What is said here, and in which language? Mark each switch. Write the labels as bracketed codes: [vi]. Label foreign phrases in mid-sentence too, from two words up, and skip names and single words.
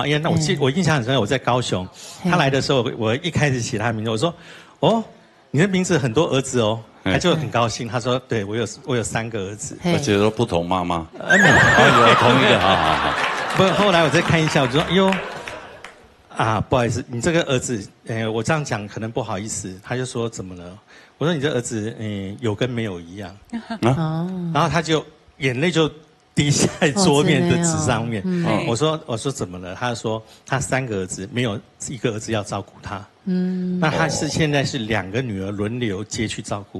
[zh] 因為我印象很深，我在高雄，他來的時候，我一開始寫他的名字，我說你的名字很多兒子哦，他就很高興，他說對我有3個兒子，而且都不同媽媽，有同一個，好。不，後來我再看一下，我就說不好意思，你這個兒子，我這樣講可能不好意思，他就說怎麼了？我說你這兒子有跟沒有一樣，然後他就眼淚就滴下在桌面的纸上面。我说怎么了？他说他3个儿子，没有1个儿子要照顾他。那他现在是2个女儿轮流接去照顾。